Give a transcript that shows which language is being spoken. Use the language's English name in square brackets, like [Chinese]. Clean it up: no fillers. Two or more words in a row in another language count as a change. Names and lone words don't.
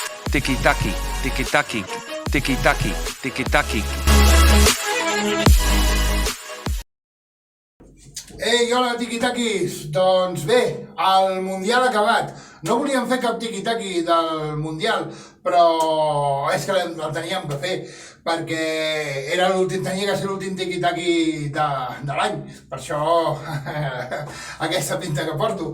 [Catalan] tiki-taki, tiki-taki, tiki-taki, tiki-taki. Ei, hola, tiqui-taquis! Doncs bé, el Mundial ha acabat. No volíem fer cap tiqui-taqui del Mundial, però és que el teníem que fer, perquè tenia que ser l'últim tiqui-taqui de l'any. Per això aquesta pinta que porto.